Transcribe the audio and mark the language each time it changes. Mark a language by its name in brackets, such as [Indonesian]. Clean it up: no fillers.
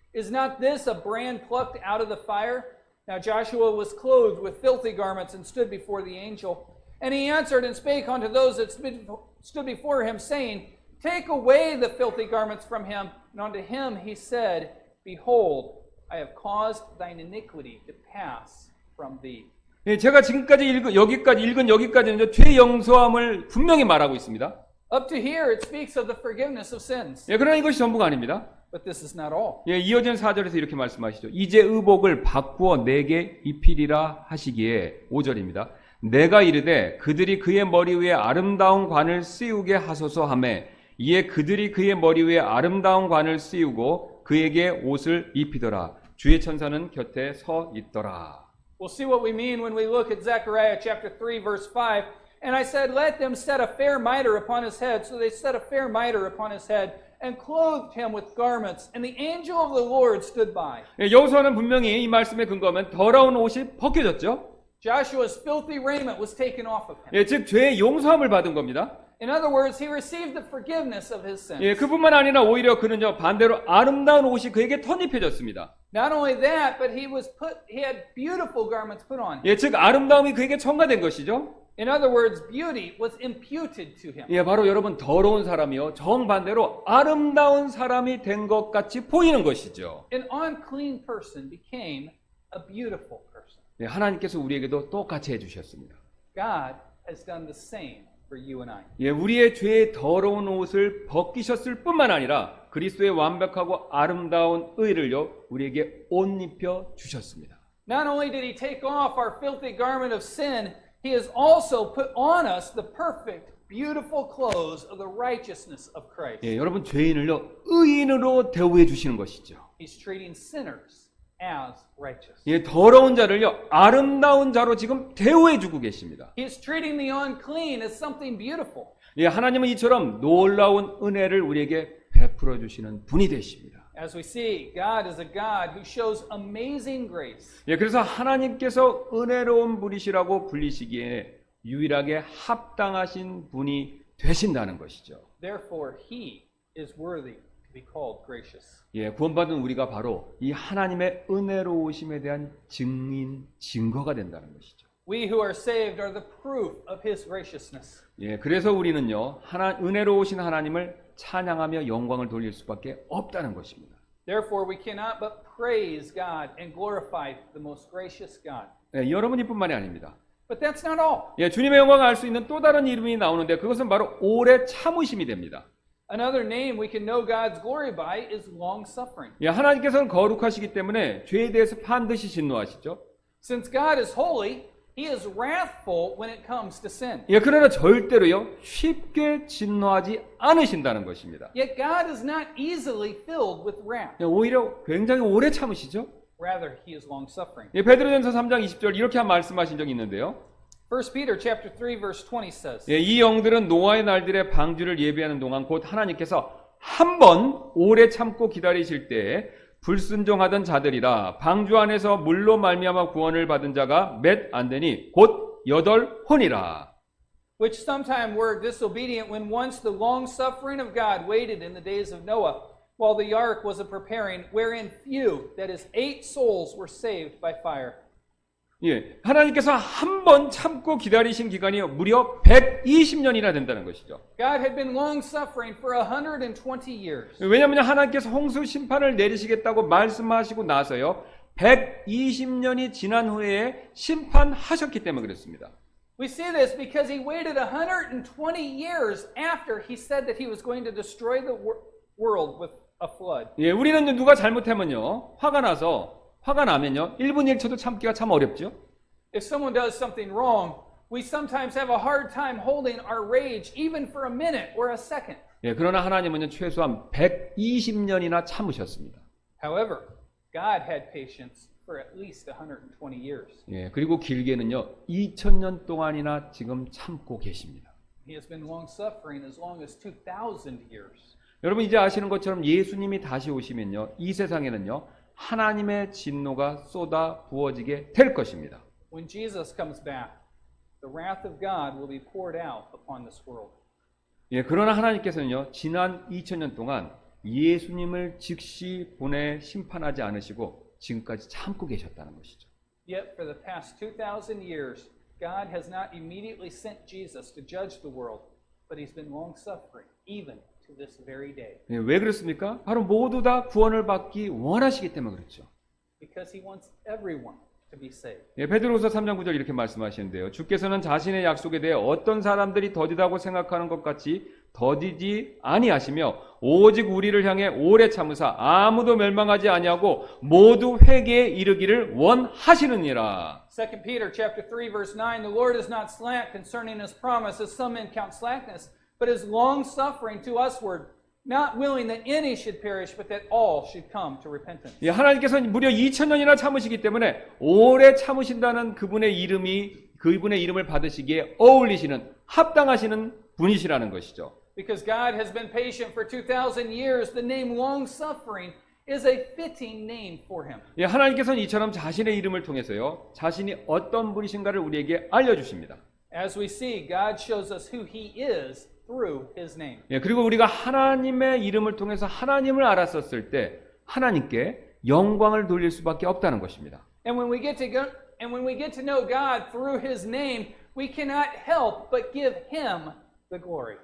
[English] Is not this a brand plucked out of the fire? Now Joshua was clothed with filthy garments and stood before the angel. And he answered and spake unto those that stood before him, saying, Take away the filthy garments from him. And unto him he said, Behold, I have caused thine iniquity to pass from thee. [Korean] 예, 제가 지금까지 읽은 여기까지는 죄 용서함을 분명히 말하고 있습니다. [English] Up to here it speaks of the forgiveness of sins. [Korean] 예, 그러나 이것이 전부가 아닙니다. [English] But this is not all. [Korean] 예, 이어지는 4절에서 이렇게 말씀하시죠. 이제 의복을 바꾸어 내게 입히리라 하시기에 5절입니다. 내가 이르되 그들이 그의 머리 위에 아름다운 관을 씌우게 하소서 하매 이에 그들이 그의 머리 위에 아름다운 관을 씌우고 그에게 옷을 입히더라. 주의 천사는 곁에 서 있더라. [English] We'll see what we mean when we look at Zechariah chapter 3 verse 5. And I said, Let them set a fair mitre upon his head. So they set a fair mitre upon his head and clothed him with garments. And the angel of the Lord stood by. [Korean] 예, 여호수아는 분명히 이 말씀에 근거하면 더러운 옷이 벗겨졌죠. [English] Joshua's filthy raiment was taken off of him. [Korean] 예, 즉 죄의 용서함을 받은 겁니다. [English] In other words, he received the forgiveness of his sins. [Korean] 예, 그뿐만 아니라 오히려 그는요 반대로 아름다운 옷이 그에게 덧입혀졌습니다. [English] Not only that, but he had beautiful garments put on. [Korean] 예, 즉 아름다움이 그에게 첨가된 것이죠. [English] In other words, beauty was imputed to him. [Korean] 예, 바로 여러분 더러운 사람이요 정반대로 아름다운 사람이 된 것 같이 보이는 것이죠. [English] An unclean person became a beautiful person. [Korean] 예, 하나님께서 우리에게도 똑같이 해주셨습니다. [English] God has done the same for you and I. [Korean] 예, 우리의 죄의 더러운 옷을 벗기셨을 뿐만 아니라 그리스도의 완벽하고 아름다운 의를요 우리에게 옷 입혀 주셨습니다. [English] Not only did he take off our filthy garment of sin, he has also put on us the perfect, beautiful clothes of the righteousness of Christ. [Korean] 예, 여러분 죄인을요 의인으로 대우해 주시는 것이죠. [English] He's treating sinners as righteous. [Korean] 예, 더러운 자를요 아름다운 자로 지금 대우해 주고 계십니다. [English] He is treating the unclean as something beautiful. [Korean] 예, 하나님은 이처럼 놀라운 은혜를 우리에게 베풀어 주시는 분이 되십니다. [English] As we see, God is a God who shows amazing grace. [Korean] 예, 그래서 하나님께서 은혜로운 분이시라고 불리시기에 유일하게 합당하신 분이 되신다는 것이죠. [English] Therefore, he is worthy to be called gracious. [Korean] 예, 구원받은 우리가 바로 이 하나님의 은혜로우심에 대한 증거가 된다는 것이죠. [English] We who are saved are the proof of his graciousness. [Korean] 예, 그래서 우리는요, 은혜로우신 하나님을 찬양하며 영광을 돌릴 수밖에 없다는 것입니다. [English] Therefore, we cannot but praise God and glorify the most gracious God. [Korean] 예, 여러분이뿐만이 아닙니다. [English] But that's not all. [Korean] 예, 주님의 영광을 알 수 있는 또 다른 이름이 나오는데 그것은 바로 오래 참으심이 됩니다. [English] Another name we can know God's glory by is long-suffering. [Korean] 예, 하나님께서는 거룩하시기 때문에 죄에 대해서 반드시 진노하시죠. [English] Since God is holy, he is wrathful when it comes to sin. [Korean] 예, 그러나 절대로요 쉽게 진노하지 않으신다는 것입니다. [English] Yet God is not easily filled with wrath. [Korean] 예, 오히려 굉장히 오래 참으시죠. [English] Rather, he is long-suffering. [Korean] 예, 베드로전서 3장 20절 이렇게 말씀하신 적이 있는데요. [English] 1 Peter chapter 3 verse 20 says, [Korean] 예, 이 영들은 노아의 날들의 방주를 예비하는 동안 곧 하나님께서 한 번 오래 참고 기다리실 때에 불순종하던 자들이라 방주 안에서 물로 말미암아 구원을 받은 자가 몇 안 되니 곧 8혼이라. [English] which sometime were disobedient when once the long-suffering of God waited in the days of Noah, while the ark was a preparing, wherein few, that is 8 souls, were saved by fire. [Korean] 예, 하나님께서 한 번 참고 기다리신 기간이 무려 120년이나 된다는 것이죠. [English] God had been long-suffering for 120 years. [Korean] 왜냐하면 하나님께서 홍수 심판을 내리시겠다고 말씀하시고 나서요 120년이 지난 후에 심판하셨기 때문에 그렇습니다. [English] We see this because he waited 120 years after he said that he was going to destroy the world with a flood. [Korean] 예, 우리는 누가 잘못하면요 화가 나면요 1분 1초도 참기가 참 어렵죠. [English] If someone does something wrong, we sometimes have a hard time holding our rage even for a minute or a second. [Korean] 예, 그러나 하나님은요 최소한 120년이나 참으셨습니다. [English] However, God had patience for at least 120 years. [Korean] 예, 그리고 길게는요 2000년 동안이나 지금 참고 계십니다. [English] He has been long-suffering as long as 2,000 years. [Korean] 여러분 이제 아시는 것처럼 예수님이 다시 오시면요 이 세상에는요 하나님의 진노가 쏟아 부어지게 될 것입니다. [English] When Jesus comes back, the wrath of God will be poured out upon this world. [Korean] 예, 그러나 하나님께서는요 지난 2000년 동안 예수님을 즉시 보내 심판하지 않으시고 지금까지 참고 계셨다는 것이죠. [English] Yet for the past 2,000 years, God has not immediately sent Jesus to judge the world, but he's been long-suffering even to this very day. [Korean] 예, 왜 그렇습니까? 바로 모두 다 구원을 받기 원하시기 때문에 그렇죠. [English] Because he wants everyone to be saved. [Korean] 예, 베드로후서 3장 9절 이렇게 말씀하시는데요. 주께서는 자신의 약속에 대해 어떤 사람들이 더디다고 생각하는 것 같이 더디지 아니하시며 오직 우리를 향해 오래 참으사 아무도 멸망하지 아니하고 모두 회개에 이르기를 원하시느니라. [English] 2 Peter chapter 3 verse 9, the Lord is not slack concerning his promise, as some men count slackness, but is long-suffering to usward, not willing that any should perish, but that all should come to repentance. [Korean] 예, 하나님께서 무려 2000년이나 참으시기 때문에 오래 참으신다는 그분의 이름을 받으시기에 어울리시는 합당하시는 분이시라는 것이죠. [English] Because God has been patient for 2,000 years, the name long-suffering is a fitting name for him. [Korean] 예, 하나님께서는 이처럼 자신의 이름을 통해서요 자신이 어떤 분이신가를 우리에게 알려주십니다. [English] As we see, God shows us who he is through his name. [Korean] 예, 그리고 우리가 하나님의 이름을 통해서 하나님을 알았었을 때 하나님께 영광을 돌릴 수밖에 없다는 것입니다. [English] And when we get to know God through his name, we cannot help but give him the glory.